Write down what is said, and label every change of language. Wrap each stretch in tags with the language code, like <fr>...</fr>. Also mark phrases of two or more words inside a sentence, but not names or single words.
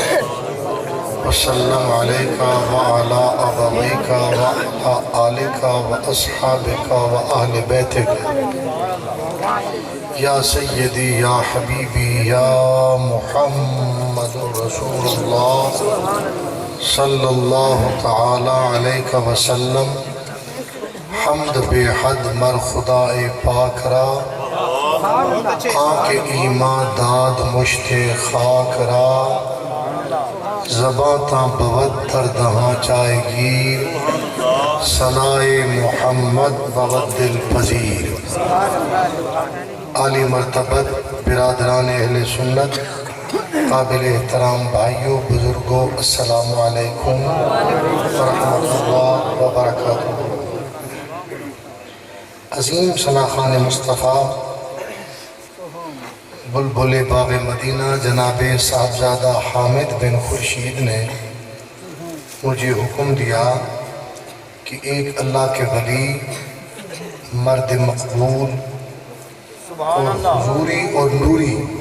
<ar>وسلم عليك وعلى أبويك وعلى آلك وأصحابك وأهل بيتك يا سيدي يا حبيبي يا محمد رسول الله صلی اللہ تعالی علیہ وسلم</ar> <fa>حمد بے حد مر خدا پاک را آنکھ ایمان داد مشت خاک را زباں تا بود تر دہاں چائے گیر ثنائے محمد بود دل پذیر</fa> <ur>عالی مرتبت برادران اہل سنت قابل احترام بھائیوں بزرگوں</ur> <ar>السلام علیکم ورحمۃ اللہ وبرکاتہ۔</ar> <ur>عظیم ثناخان مصطفیٰ بلبل باغ مدینہ جناب صاحبزادہ حامد بن خورشید نے مجھے حکم دیا کہ ایک اللہ کے ولی مرد مقبول اور حضوری اور نوری</ur>